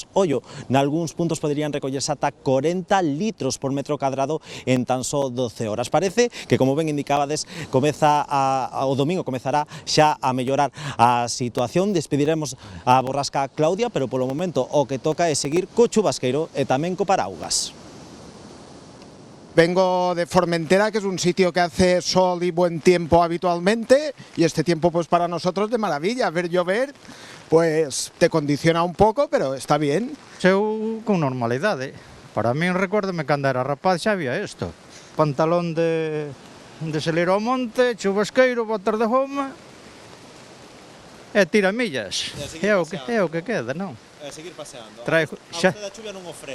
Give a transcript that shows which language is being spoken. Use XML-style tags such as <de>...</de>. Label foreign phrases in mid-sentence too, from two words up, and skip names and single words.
<gl>Ollo, nalgúns puntos poderían recollerse ata 40 litros por metro cadrado en tan só 12 horas. Parece que, como ben indicabades, o domingo comezará xa a mellorar a situación. Despediremos a borrasca Claudia, pero polo momento o que toca é seguir co chubasqueiro e tamén co paraugas.</gl> <es>Vengo de Formentera, que es un sitio que hace sol y buen tiempo habitualmente, y este tiempo pues para nosotros de maravilla. Ver llover pues te condiciona un poco, pero está bien.</es> <gl>Eu con normalidade. Para min, recórdame cando era rapaz xa había isto. Pantalón de salir ao monte, chubasqueiro, botas de goma e tiramillas. É o que queda, non? Seguir paseando. Traigo, xa... A chuvia non o frena.</gl>